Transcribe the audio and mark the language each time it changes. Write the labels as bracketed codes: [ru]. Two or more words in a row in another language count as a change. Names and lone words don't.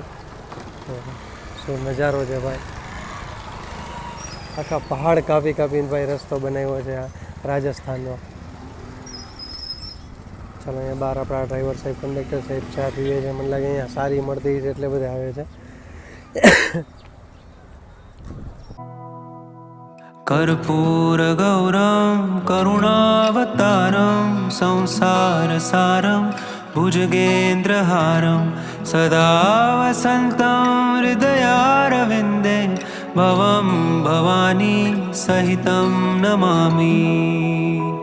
[gu] શું નજારો છે ભાઈ. આખા પહાડ કાપી કાપીને ભાઈ રસ્તો બનાવ્યો છે આ રાજસ્થાનનો. ચાલો અહીંયા બહાર આપણા ડ્રાઈવર સાહેબ, કંડક્ટર સાહેબ ચા પીવે છે. મને લાગે અહીંયા સારી મળતી છે એટલે બધા આવે છે. [sa] कर्पूर गौरम करुणावतारम संसार सारम भुजगेन्द्रहारम सदा वसन्तं हृदयारविन्दे भवं भवानी सहितं नमामि.